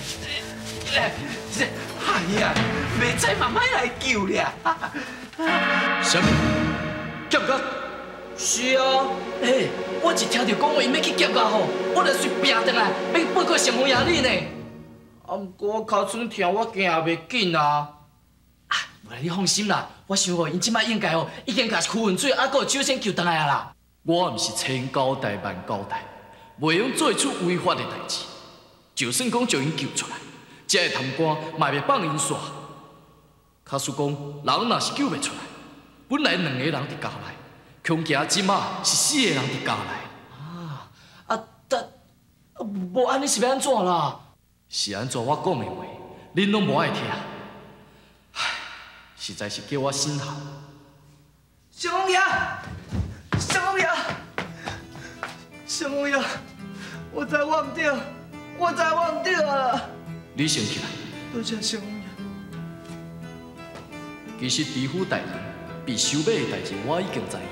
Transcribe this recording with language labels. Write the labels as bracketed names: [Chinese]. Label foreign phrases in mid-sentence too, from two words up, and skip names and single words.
[Min Nan Chinese] 哎呀，袂使慢慢来救了。什么？劫我？是啊，我一听到讲话伊要去劫我吼，我就随拼转来，要报告上峰爷你呢。啊，不过我尻川疼，我行也袂紧啊。啊，无你放心啦，我想因即摆应该已经甲区分水还有酒仙救回来啊啦。我毋是千交代万交代，袂用做出违法的代志。就算讲将因救出来。这个贪官嘛袂放因煞，假使讲人若是救袂出来，本来两个人伫家内，恐惊即马是4个人伫家内。但无安尼是要安怎啦？是安怎我讲的话，恁拢无爱听，唉，实在是叫我心寒。上峰爷，上峰爷，上峰爷，我知我唔对，我知我唔对啊！你先起来。多谢上峰爷。其实知府大人被收买的代志，我已经知影。